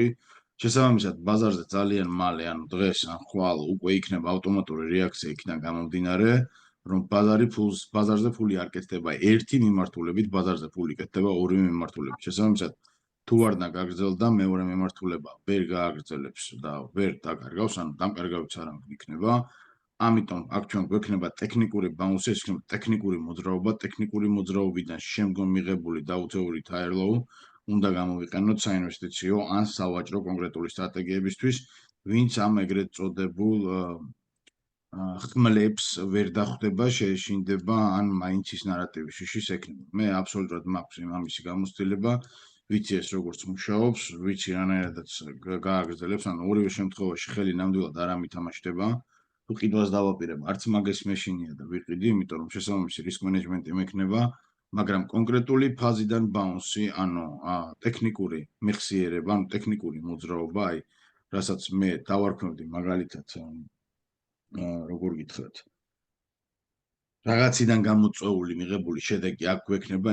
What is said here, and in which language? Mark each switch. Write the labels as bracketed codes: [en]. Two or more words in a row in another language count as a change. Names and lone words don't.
[ka] შესაბამისად, ბაზარზე ძალიან მალე, ანუ დღეს ან ხვალ უკვე იქნება ავტომატური რეაქცია იქიდან გამომდინარე, რომ ბაზარზე ფული არ კეთდება ერთი მიმართულებით, ბაზარზე ფული კეთდება ორი მიმართულებით. შესაბამისად, თუ ვარდნა გაგრძელდა, მეორე მიმართულება ვერ გააგრძელებს და ვერ დაკარგავს, ანუ დამკარგავიც არ იქნება. ამიტომ აქ ჩვენ გვექნება ტექნიკური ბაუნსი, ეს იქნება ტექნიკური მოძრაობა, ტექნიკური მოძრაობიდან შემდგომ მიღებული დაუცეური [en] higher low [ka] უნდა გამოვიყენოთ საინვესტიციო ან სავაჭრო კონკრეტული სტრატეგიებისთვის, ვინც ამ ეგრეთ წოდებულ ხმლებს ვერ დახვდება, შეეშინდება ან მაინც ის ნარატივი შიშის ექნება. მე აბსოლუტურად მაქვს ამისი გამოცდილება, ვიცი ეს როგორც მუშაობს, ვიცი რანაირადაც გააგრძელებს, ანუ ორივე შემთხვევაში ხელი ნამდვილად არ ამითამაშდება. თუ ყიდვას დავაპირებ, არც მაგის მეშინია და ვიყიდი, იმიტომ რომ შესაბამისი [en] risk management- [ka] ი მექნება, მაგრამ კონკრეტული ფაზიდან ბაუნსი, ანუ ტექნიკური მეხსიერება, ანუ ტექნიკური მოძრაობა, აი, რასაც მე დავარქმევდი მაგალითად, როგორ გითხრათ, რაღაციდან გამოწვეული მიღებული შედეგი აქ გვექნება,